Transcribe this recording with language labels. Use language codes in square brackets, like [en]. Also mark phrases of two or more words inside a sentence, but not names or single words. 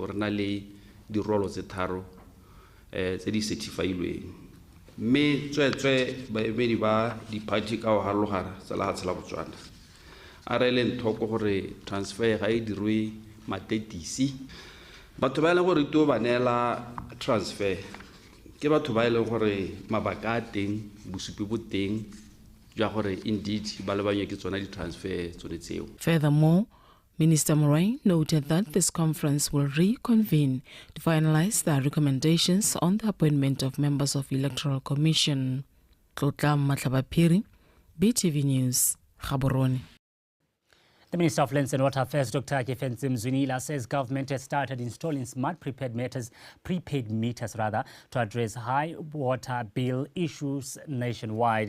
[tn] re na le di rolo tse tharo tse di certifiedweng mme tswetswe baemedi ba di-party ka go harologana tsa lehatshe la Botswana a re le nthoko gore transfer ga e dirwe matetisi batho ba e leng gore ito ba neela transfer ke batho ba e leng gore mabaka a teng bosupi bo teng jwa gore indeed ba lebanye ke tsona di-transfer tsone tseo. [en] Furthermore, Minister Moraine noted that this conference will reconvene to finalize their recommendations on the appointment of members of Electoral Commission. Tlotla Matlabapiri, BTV News, Gaborone. The Minister of Lands and Water Affairs, Dr. Kefenzi Mzwinila, says government has started installing smart prepaid meters to address high water bill issues nationwide.